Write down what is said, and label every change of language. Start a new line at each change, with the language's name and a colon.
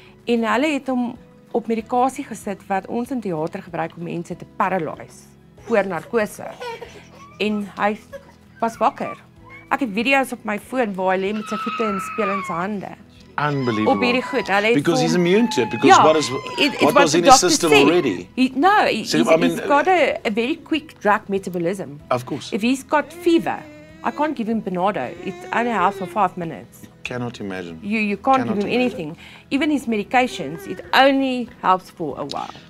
Afrikaans: En hulle het hom op medikasie gesit wat ons in teater gebruik om mense te paralyse voor narkose. En hy was wakker. Ek het video's op my foon waar hy lê met sy voete en speel in sy hande.
English: Unbelievable.
Afrikaans: Op hierdie goed.
English: Because he's immune to it, because what was in his system already. He's got a very quick drug metabolism. Of course. If he's got fever, I can't give him Bernardo. It only helps for 5 minutes. Cannot imagine. You can't give him anything. Even his medications, it only helps for a while.